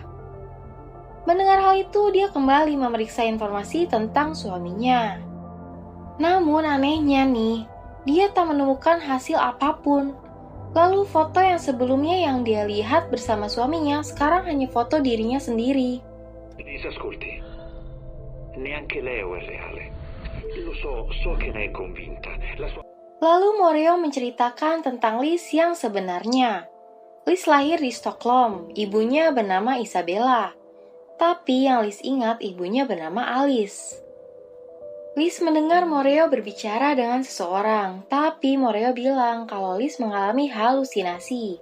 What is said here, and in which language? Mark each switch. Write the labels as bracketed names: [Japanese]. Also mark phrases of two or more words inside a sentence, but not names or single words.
[Indonesian] Mendengar hal itu, dia kembali memeriksa informasi tentang suaminya. Namun anehnya nih, dia tak menemukan hasil apapun. Lalu foto yang sebelumnya yang dia lihat bersama suaminya, sekarang hanya foto dirinya sendiri. [Italian] Ascolti, neanche Leo è reale. Lo so che ne è convinta. [Indonesian] Lalu Moreo menceritakan tentang Liz yang sebenarnya. Liz lahir di Stockholm, ibunya bernama Isabella. Tapi yang Liz ingat ibunya bernama Alice. Liz mendengar Moreo berbicara dengan seseorang, tapi Moreo bilang kalau Liz mengalami halusinasi.